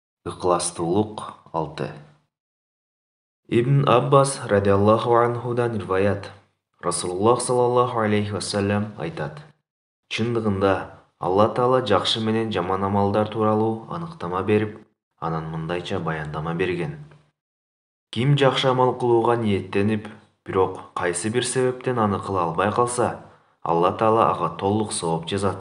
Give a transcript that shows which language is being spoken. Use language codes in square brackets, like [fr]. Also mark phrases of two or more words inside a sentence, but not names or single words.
[ky] Ықыластуулук 6. Ибн Аббас [ar] رضي الله عنه [ky] риваят. Расулуллах [ar] صلى الله عليه وسلم [ky] айтат. Чындыгында Алла Таала жакшы менен жаман амалдар тууралуу аныктама берип, анан мындайча баяндама берген. Ким жакшы амал кылууга ниеттенип, бирок кайсы бир себептен аны кыла албай калса, Алла Таала ага толук сооп жазат.